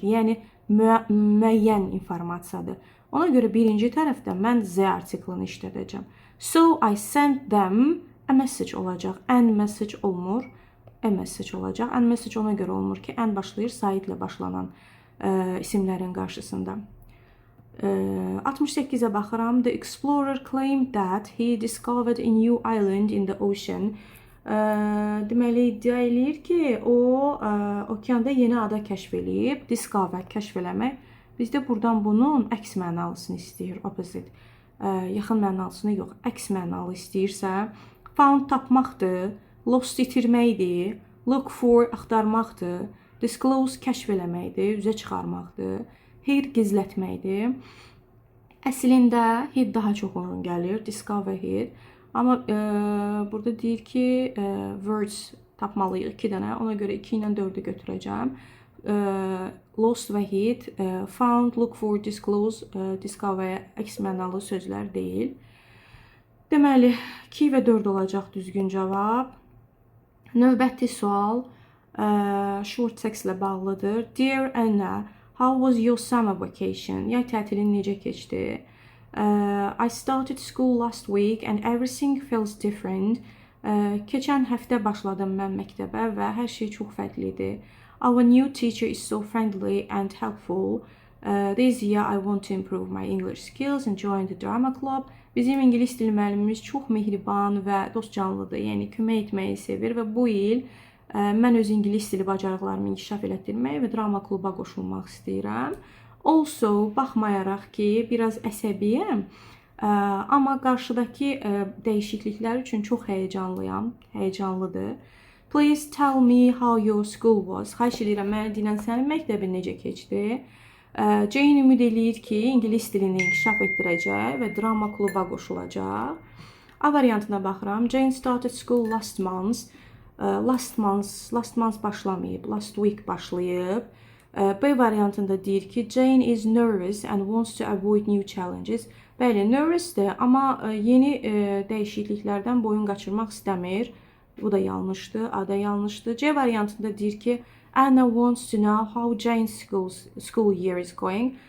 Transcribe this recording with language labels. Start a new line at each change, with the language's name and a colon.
Azerbaijani: Yəni müəyyən informasiyadır. Ona görə birinci tərəfdə mən Z artiklını işlədəcəm.
English: So I sent them a message olacaq. An message olmur. A message olacaq.
Azerbaijani: An message ona görə olmur ki, an başlayır saitlə başlanan isimlərin qarşısında. 68-ə baxıram.
English: The explorer claimed that he discovered a new island in the ocean.
Azerbaijani: Deməli, iddia eləyir ki, o okeanda yeni ada kəşf eləyib. Discover, kəşf eləmək. Bizdə buradan bunun əks mənalısını istəyir. Opposite. Yaxın mənalısını yox. Əks mənalı istəyirsə, found tapmaqdır. Lost itirməkdir. Look for axtarmaqdır. Disclose kəşf eləməkdir. Üzə çıxarmaqdır. Hid gizlətməkdir. Əslində hid daha çox uyğun gəlir. Discover hid. Amma burada deyir ki, words tapmalıyıq 2 dənə. Ona görə 2 ilə 4-ü götürəcəm. Lost və hid, found, look for, disclose, discover əks mənalı sözlər deyil. Deməli, 2 və 4 olacaq düzgün cavab. Növbəti sual short text ilə bağlıdır.
English: Dear Anna, how was your summer vacation?
Azerbaijani: Yay tətilin necə keçdi?
English: I started school last week and everything feels different.
Azerbaijani: Keçən həftə başladım mən məktəbə və hər şey çox fərqlidir.
English: Our new teacher is so friendly and helpful. This year I want to improve my English skills and join the drama club.
Azerbaijani: Bizim ingilis dili müəllimimiz çox mehriban və dostcanlıdır. Yəni kömək etməyi sevir və bu il mən öz ingilis dili bacarıqlarımı inkişaf elətdirmək və drama kluba qoşulmaq istəyirəm. Also, baxmayaraq ki, biraz əsəbiyəm, amma qarşıdakı dəyişikliklər üçün çox həyecanlıdır.
English: Please tell me how your school was.
Azerbaijani: Xahiş edirəm, mənə denən sənin məktəbin necə keçdi? Jane ümid eləyir ki, ingilis dilini inkişaf etdirəcək və drama kluba qoşulacaq. A variantına baxıram.
English: Jane started school last month.
Azerbaijani: Last month başlamayıb, last week başlayıb. B variantında deyir ki,
English: Jane is nervous and wants to avoid new challenges.
Azerbaijani: Bəli, nervousdir, amma yeni dəyişikliklərdən boyun qaçırmaq istəmir. Bu da yanlışdır, A da yanlışdır. C variantında deyir ki,
English: Anna wants to know how Jane's school year is going.